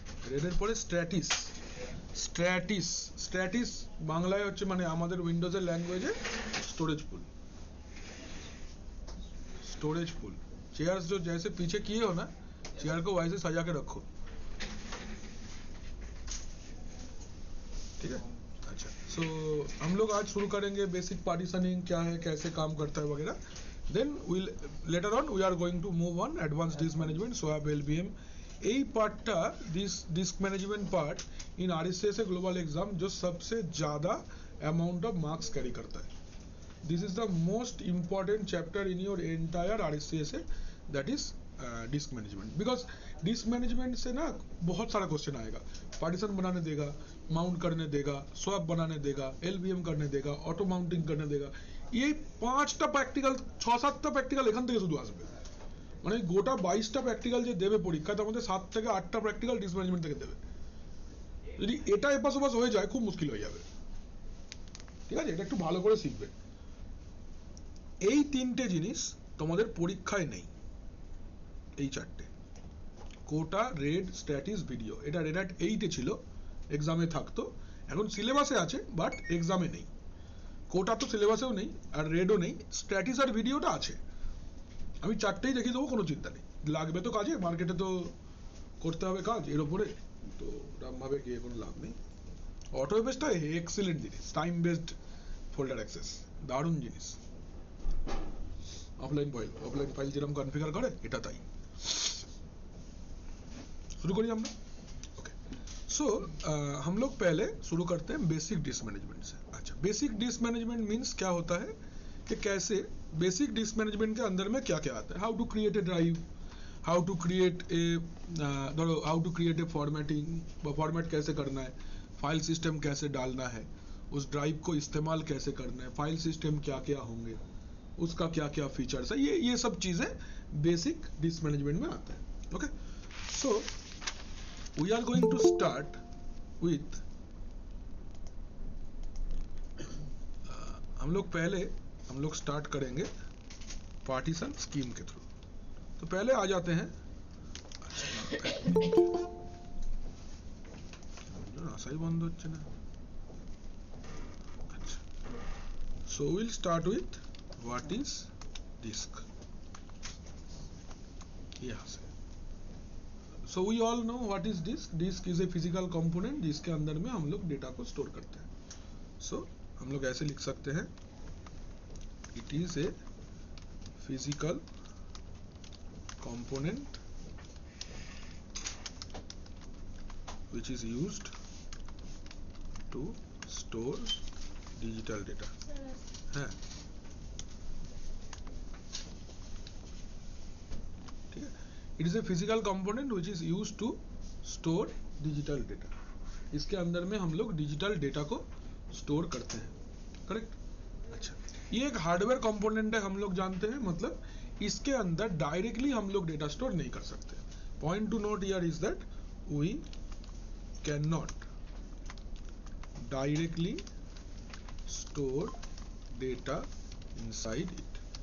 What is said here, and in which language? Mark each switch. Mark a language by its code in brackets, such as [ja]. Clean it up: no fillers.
[bn] रेडের পরে স্ট্র্যাটিস। স্ট্র্যাটিস স্ট্র্যাটিস বাংলায় হচ্ছে মানে আমাদের উইন্ডোজের ল্যাঙ্গুয়েজে स्टोरेज पुल। [hi] स्टोरेज पुल चेयर्स जो जैसे पीछे किए हो ना, चेयर को वैसे सजा के रखो, ठीक है। अच्छा, सो हम लोग आज शुरू करेंगे बेसिक पार्टीशनिंग क्या है, कैसे काम करता है वगैरह। [en] Then will later on we are going to move on advance disk management, swap, LVM. [bn] এই পার্টটা ডিস্ক ম্যানেজমেন্ট পার্ট [hi] इन आरएसएस ग्लोबल एग्जाम जो सबसे ज़्यादा अमाउंट ऑफ मार्क्स कैरी करता है। [en] This is the most important chapter in your entire RSS, that is disk management. [hi] Because disc management से ना बहुत सारा क्वेश्चन आएगा। पार्टीशन बनाने देगा, माउंट करने देगा, स्वैप बनाने देगा, एलवीएम करने देगा, ऑटो माउंटिंग करने देगा। [bn] ये 5টা প্র্যাকটিক্যাল, 6-7টা প্র্যাকটিক্যাল এখান থেকে শুধু আসবে। মানে গোটা 22টা প্র্যাকটিক্যাল যে দেবে পরীক্ষা, তার মধ্যে 7 থেকে 8টা প্র্যাকটিক্যাল ডিস্ক ম্যানেজমেন্ট থেকে দেবে। যদি এটা এপাশ ওপাশ হয়ে যায় খুব মুশকিল হয়ে যাবে, ঠিক আছে। এটা একটু ভালো করে শিখবে। এই 3টে জিনিস তোমাদের পরীক্ষায় নেই, এই 4টে কোটা, রেড, স্ট্যাটিস, ভিডিও। এটা রেড হ্যাট 8-এ ছিল, এক্সামে থাকতো, এখন সিলেবাসে আছে বাট এক্সামে নেই। কোটা তো সিলেবাসেও নেই, আর রেডও নেই, স্ট্যাটিস আর ভিডিওটা আছে। আমি 4টেই দেখিয়ে দেবো, কোনো চিন্তা নেই। লাগবে তো কাজে, মার্কেটে তো করতে হবে কাজ এর উপরে, তো ওরকমভাবে গিয়ে কোনো লাভ নেই। অটো বেসটা এক্সেলেন্ট জিনিস, টাইম বেসড ফোল্ডার অ্যাক্সেস, দারুণ জিনিস। অফলাइन फाइल যেরকম কনফিগার করে এটা তাই। [hi] शुरू करिए हम लोग। ओके, सो हम लोग पहले शुरू करते हैं बेसिक डिस्क मैनेजमेंट से। अच्छा, बेसिक डिस्क मैनेजमेंट मीन्स क्या होता है कि कैसे बेसिक डिस्क मैनेजमेंट के अंदर में क्या क्या आता है। [en] how to create a drive, how to create a formatting, [hi] format कैसे करना है, फाइल सिस्टम कैसे डालना है, उस ड्राइव को इस्तेमाल कैसे करना है, फाइल सिस्टम क्या क्या होंगे, उसका क्या क्या फीचर्स है, ये सब चीज़ें बेसिक डिस्क मैनेजमेंट में आता है। [en] Okay, so we are going to start with [hi] हम लोग स्टार्ट करेंगे पार्टीशन स्कीम के थ्रू। तो पहले आ जाते हैं, सही बंद होच्छे ना। [en] अच्छा, so we'll start with what is disk। [hi] यहाँ से [en] so we all know what is disk। disk is a physical component [hi] जिसके अंदर में हम लोग डेटा को स्टोर करते हैं। [en] so [hi] हम लोग ऐसे लिख सकते हैं, [en] it is a physical component which is used to store digital data [hi] है, ठीक है। [en] It is a physical component which is used to store digital data। [hi] इसके अंदर में हम लोग डिजिटल डेटा को स्टोर करते हैं, करेक्ट। अच्छा, ये एक हार्डवेयर कंपोनेंट है, हम लोग जानते हैं, मतलब इसके अंदर डायरेक्टली हम लोग डेटा स्टोर नहीं कर सकते। [en] Point to note here is that we can not directly store data inside it.